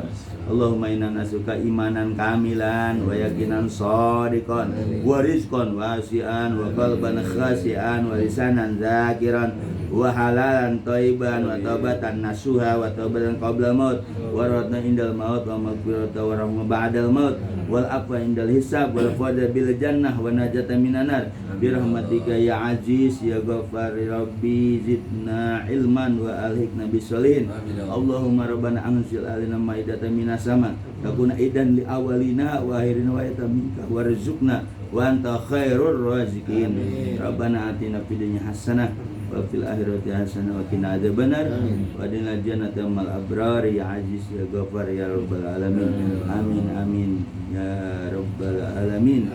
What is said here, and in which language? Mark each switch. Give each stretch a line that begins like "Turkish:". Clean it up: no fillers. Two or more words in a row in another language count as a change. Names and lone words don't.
Arabic: اللهم إنا نسألك إيمانا كاملا ويقينا صادقا ورزقا واسعا وقلبا خاشعا ولسانا ذاكرا وحلالا طيبا وتوبة نصوحا وتوبة قبل الموت وراحة عند الموت ومغفرة ورحمة بعد الموت والعفو عند الحساب والفوز بالجنة والنجاة من النار برحمتك يا عزيز يا غفار رب زدنا علما وألحقنا بالصالحين. اللهم ربنا أنزل علينا مائدة من السماء تكون عيدا لأولنا وآخرنا ويتمنك وارزقنا وأنت خير الرازقين. ربنا آتنا في الدنيا حسنة وفي الآخرة حسنة وقنا عذاب النار وأدخلنا الجنة مع الأبرار يا عزيز يا غفار يا رب العالمين. آمين آمين يا رب العالمين.